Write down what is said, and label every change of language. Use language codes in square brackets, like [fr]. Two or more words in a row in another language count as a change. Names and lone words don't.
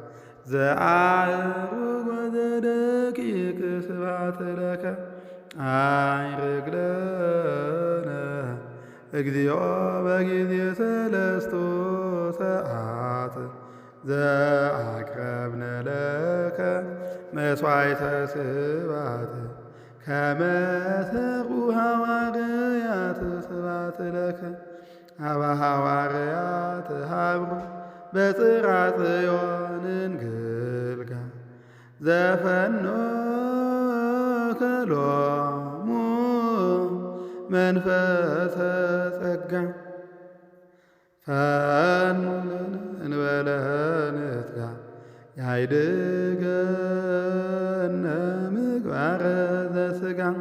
[gez] ዘአዕሩግ ወዘደቂቅ ስብሐት ለከ አይርግ ለነ እግዚኦ በጊዜ ሰለስቱ ሰዓት ዘአቅረብነ ለከ መሥዋዕተ ስብሐት ከመ ሰሩ ሐዋርያት ስብሐት ለከ አበ ሐዋርያት ሀብሩ በጽርሐ ጽዮን እንግልጋ ዘፈኖከ ሎሙ መንፈሰ ጸጋ ፈኑ ለነ እንበለ ንትጋ ያይድገነ ምግባረ ዘሥጋ